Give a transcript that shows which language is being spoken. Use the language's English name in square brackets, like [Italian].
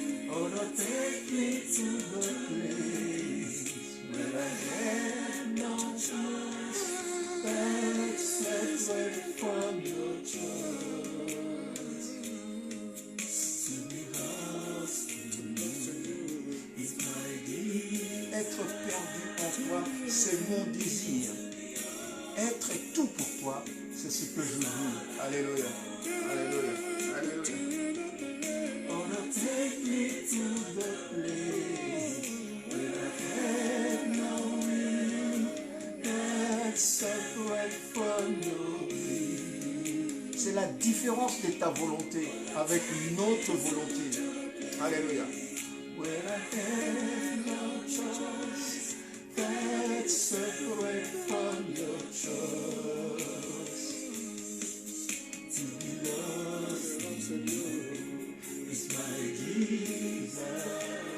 [English] Oh, Lord, take me to the place where I have no choice. Separate from your choice. To be lost in you is my desire. [French] Être perdu en toi, c'est mon désir. Être tout pour toi, c'est ce que je veux. Alléluia. Alléluia. Alléluia. [English] Oh, Lord, take me to the place where I have no will. That's separate from your will. [French] C'est la différence de ta volonté avec notre volonté. [English] Alléluia. Where I have no choice. That's separate from your choice. To be lost in you is my desire.